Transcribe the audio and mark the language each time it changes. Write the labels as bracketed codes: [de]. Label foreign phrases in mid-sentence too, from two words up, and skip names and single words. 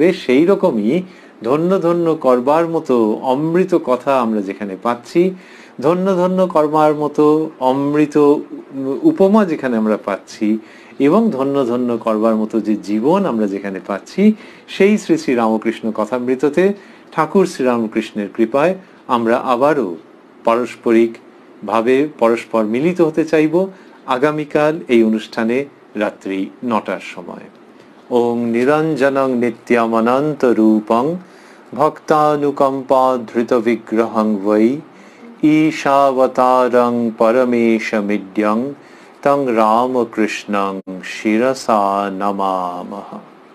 [bn] সেই রকমই ধন্য ধন্য করবার মতো অমৃত কথা আমরা যেখানে পাচ্ছি, ধন্য ধন্য করবার মতো অমৃত উপমা যেখানে আমরা পাচ্ছি, এবং ধন্য ধন্য করবার মতো যে জীবন আমরা যেখানে পাচ্ছি, সেই শ্রী শ্রী রামকৃষ্ণ কথামৃততে ঠাকুর শ্রীরামকৃষ্ণের কৃপায় আমরা আবারও পারস্পরিক ভাবে পরস্পর মিলিত হতে চাইব আগামীকাল এই অনুষ্ঠানে রাত্রি 9টার সময়। [sa] ওং নিরঞ্জনং নিত্যমনন্ত রূপং ভক্তানুকম্পা ধৃত বিগ্রহং বৈ ঈশাবতারং পরমেশমিদ্যং তং রামকৃষ্ণং শিরসা নমামহ।